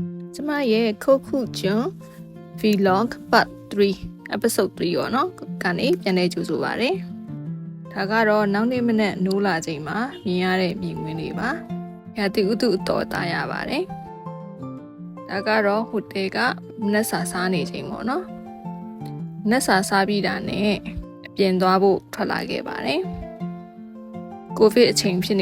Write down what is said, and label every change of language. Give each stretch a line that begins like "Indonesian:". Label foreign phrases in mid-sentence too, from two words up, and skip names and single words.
Burmese: ကျမရဲ့ခုခုကျွန်း
English: vlog part 3 episode 3
Burmese: ရောနော်ကနေပြန်နေကြိုဆိုပါရစေဒါကတော့နောက်နေ့မနေ့နိုးလာချိန်မှာမြင်ရတဲ့မြင်ကွင်းတွေပါရာသီဥတုအတော်သားရပါတယ်ဒါ ကတော့ဟိုတယ်ကမနက်စာစားနေချိန်ပေါ့နော်မနက်စာစားပြီးတာနဲ့အပြင်သွားဖို့ထွက်လာခဲ့ပါတယ်ကိုဗစ်အချိန်ဖြစ်